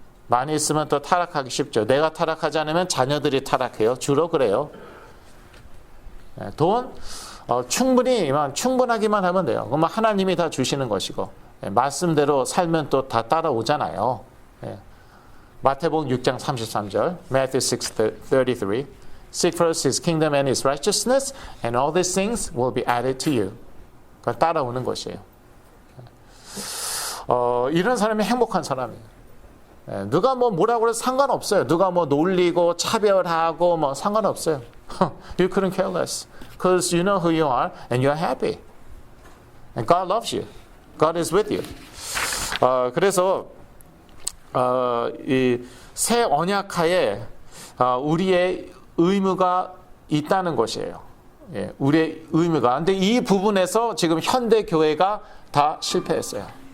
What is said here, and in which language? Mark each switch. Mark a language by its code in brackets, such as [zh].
[ko] 많이 있으면 또 타락하기 쉽죠. 내가 타락하지 않으면 자녀들이 타락해요. 주로 그래요. 돈 충분하기만 하면 돼요. 그러면 하나님이 다 주시는 것이고 말씀대로 살면 또 다 따라오잖아요. 마태복음 6장 33절, [en] Matthew 6:33, Seek first His kingdom and His righteousness, and all these things will be added to you. [ko] 그러니까 따라오는 것이에요. 이런 사람이 행복한 사람이에요. 누가 뭐라고 해도 상관없어요. 누가 놀리고 차별하고 상관없어요. [en] You couldn't care less, because you know who you are and you're happy, and God loves you. God is with you. [ko] 그래서 이 새 언약하에 우리의 의무가 있다는 것이에요. 우리의 의무가. 근데 이 부분에서 지금 현대 교회가 다 실패했어요.